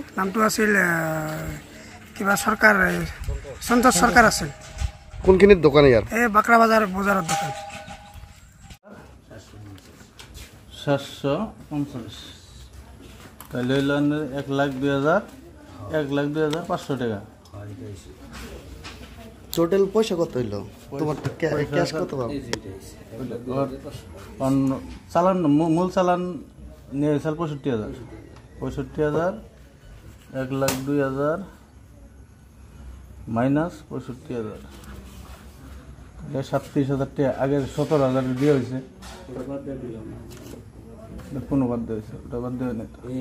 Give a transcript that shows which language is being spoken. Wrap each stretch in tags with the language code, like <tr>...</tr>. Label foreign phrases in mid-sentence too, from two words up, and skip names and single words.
<as>নামটো আছিল কিবা চৰকাৰ সন্তোষ চৰকাৰ আছিল কোনখিনিত দোকান ইয়াৰ এই বাকৰা বজাৰৰ দোকান 750 কাইলৈ 1,02,500 টাকা</as> <bn>টোটাল পয়সা কত হইল তোমার ক্যাশ কত পাবো চালান মূল চালান নিয়ে গেছিল 65,000 1,02,000 মাইনাস 65,000 37,000 টাকা আগে 17,000 দিয়ে হয়েছে কোনো বাদ দিয়েছে ওটা বাদ দেওয়া নেই</bn>